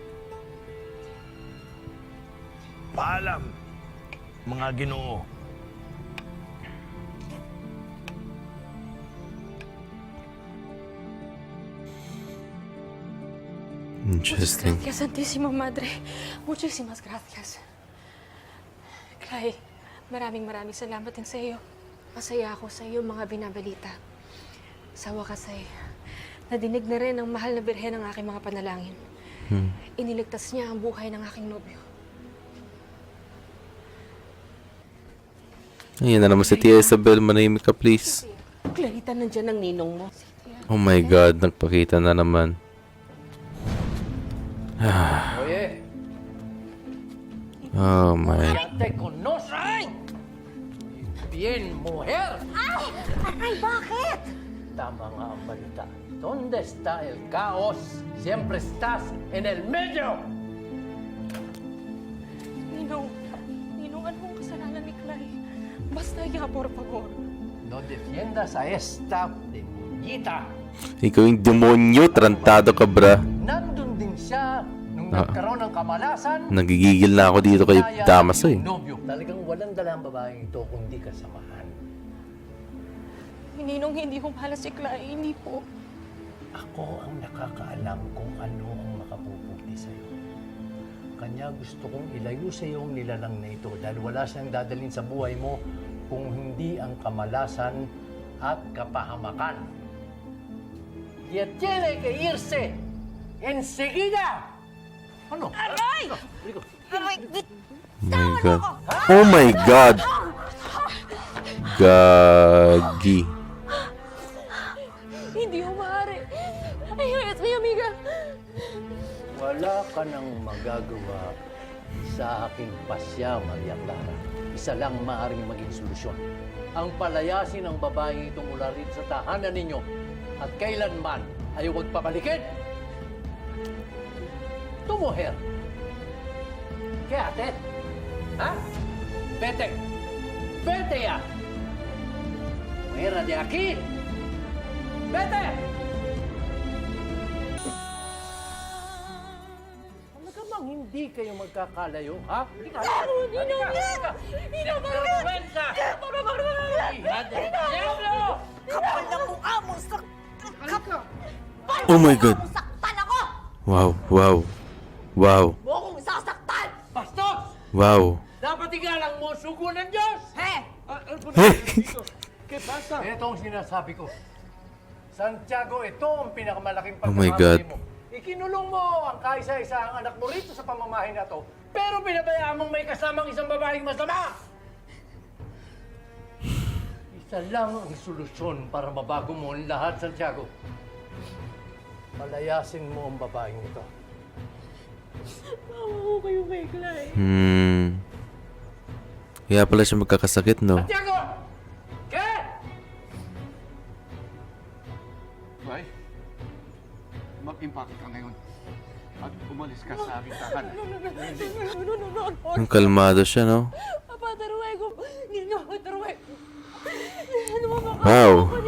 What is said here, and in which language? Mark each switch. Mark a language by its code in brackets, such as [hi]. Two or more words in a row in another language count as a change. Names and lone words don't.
[tl] Paalam, mga Ginoo. Interesting. [es] Gracias, Santísima Madre. Muchísimas gracias. [tl] Clay, maraming salamat din sa iyo. Masaya ako sa iyo mga binabalita. Sa wakas ay nadinig na rin ang mahal na birhen ng aking mga panalangin. Iniligtas niya ang buhay ng aking nobyo. Ayan na naman si Tia Isabel. Manahimik ka, please. Clarita, nandiyan ang ninong mo. [en] Oh my God, [tl] nagpakita na naman. [es] Oye, [en] Oh my. [es] ya te conozco. Bien, mujer. [tl] Ay! Ay, bakit? Tama nga ang balita. [es] ¿Dónde está el caos? Siempre estás en el medio. [tl] Ninong, ano ang kasalanan ni Clay? [es] Basta ya, por favor. No defiendas a esta demonita. [tl] Ikaw yung demonyo, trantado ka, bra. Nandun din siya nung nagkaroon ng kamalasan. Nagigigil na ako dito kay Damaso eh. Nobyo. Talagang walang dalang babaeng ito kundi kasamahan. Ninong, hindi ko mahal si Clay. Hindi po. Ako ang nakakaalam kung ano ang makapuputi sa'yo. Kanya gusto kong ilayo sa iyo ang nilalang na ito dahil wala siyang dadalhin sa buhay mo kung hindi ang kamalasan at kapahamakan. [es] Y tiene que irse enseguida. [tl] Ano? Aray! Aray! Oh my God. Oh my God. Gagi. Hindi ko maaari. Ay, amiga. Wala ka nang magagawa sa aking pasya, Maria Clara. Isa lang maaaring maging solusyon. Ang palayasin ang babaeng itong mula rito sa tahanan ninyo at kailanman ay huwag pabalikin. [es] Tu mujer. ¿Qué haces? ¿Ah? Vete. Vete ya. Fuera de aquí. Vete. [tl] Talaga bang hindi kayo magkakalayo, ha? Kapal na mukha mo sa... [en] Oh my God. [tl] Saktan ako! Wow, wow. Wow. Mo akong sasaktan! Bastos! Wow. Dapat igalang mo ang sugo ng Diyos! He! [es] ¿Qué pasa? [tl] Ito ang sinasabi ko. Santiago, ito ang pinakamalaking [en] Oh my God. [tl] pagkakamali mo. Ikinulong mo ang kaisa-isang anak mo rito sa pamamahay na to, pero pinabayaan mong may kasamang isang babaeng masama! Isa lang ang solusyon para mabago mo ang lahat, Santiago. Palayasin mo ang babaeng ito. Mawa ko kayo kay Clay. Kaya pala siya magkakasakit, no? [es] Santiago! ¿Qué? [tl] Bay, mag-impake ka ngayon at umalis ka sa aming tahanan. Ang kalmado siya, no? [es] Papa, taruego. Ninyo, taruego. Wow.